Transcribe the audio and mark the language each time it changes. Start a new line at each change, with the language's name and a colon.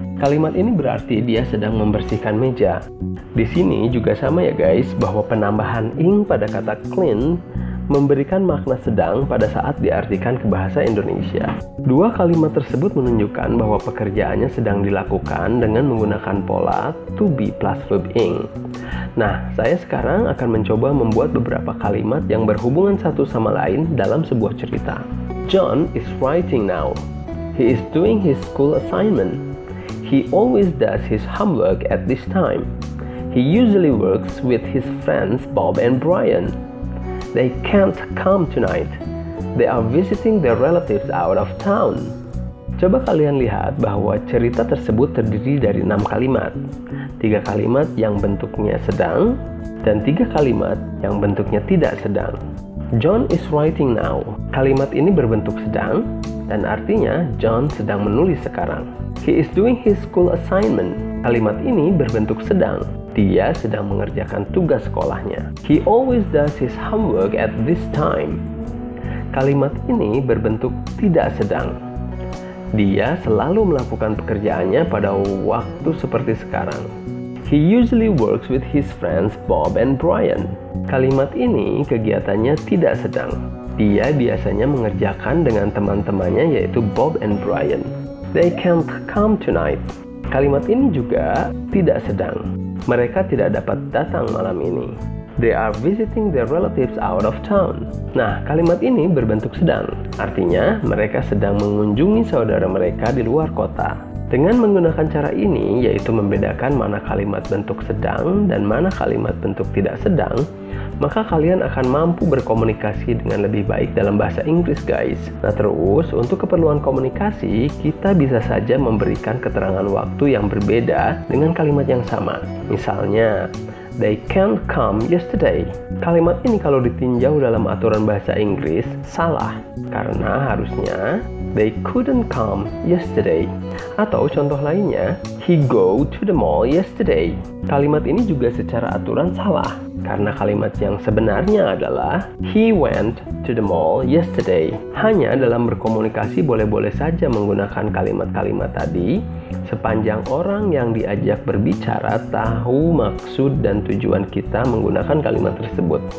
Indonesian: Kalimat ini berarti dia sedang membersihkan meja. Di sini juga sama ya guys bahwa penambahan ing pada kata clean memberikan makna sedang pada saat diartikan ke bahasa Indonesia. Dua kalimat tersebut menunjukkan bahwa pekerjaannya sedang dilakukan dengan menggunakan pola to be plus verb ing. Nah, saya sekarang akan mencoba membuat beberapa kalimat yang berhubungan satu sama lain dalam sebuah cerita.
English: John is writing now. He is doing his school assignment. He always does his homework at this time. He usually works with his friends Bob and Brian. They can't come tonight. They are visiting their relatives out of town.
Indonesian: Coba kalian lihat bahwa cerita tersebut terdiri dari 6 kalimat. 3 kalimat yang bentuknya sedang, dan 3 kalimat yang bentuknya tidak sedang.
English: John is writing now.
Indonesian: Kalimat ini berbentuk sedang, dan artinya John sedang menulis sekarang.
English: He is doing his school assignment.
Indonesian: Kalimat ini berbentuk sedang. Dia sedang mengerjakan tugas sekolahnya.
English: He always does his homework at this time.
Indonesian: Kalimat ini berbentuk tidak sedang. Dia selalu melakukan pekerjaannya pada waktu seperti sekarang.
English: He usually works with his friends Bob and Brian.
Indonesian: Kalimat ini kegiatannya tidak sedang. Dia biasanya mengerjakan dengan teman-temannya yaitu Bob and Brian.
English: They can't come tonight.
Indonesian: Kalimat ini juga tidak sedang. Mereka tidak dapat datang malam ini.
English: They are visiting their relatives out of town.
Indonesian: Nah, kalimat ini berbentuk sedang. Artinya, mereka sedang mengunjungi saudara mereka di luar kota. Dengan menggunakan cara ini, yaitu membedakan mana kalimat bentuk sedang dan mana kalimat bentuk tidak sedang, maka kalian akan mampu berkomunikasi dengan lebih baik dalam bahasa Inggris, guys. Nah, terus untuk keperluan komunikasi, kita bisa saja memberikan keterangan waktu yang berbeda dengan kalimat yang sama. Misalnya,
English: they can't come yesterday.
Indonesian: Kalimat ini kalau ditinjau dalam aturan bahasa Inggris, salah. Karena harusnya,
English: they couldn't come yesterday.
Indonesian: Atau contoh lainnya,
English: he go to the mall yesterday.
Indonesian: Kalimat ini juga secara aturan salah. Karena kalimat yang sebenarnya adalah
English: he went to the mall yesterday.
Indonesian: Hanya dalam berkomunikasi boleh-boleh saja menggunakan kalimat-kalimat tadi sepanjang orang yang diajak berbicara tahu maksud dan tujuan kita menggunakan kalimat tersebut.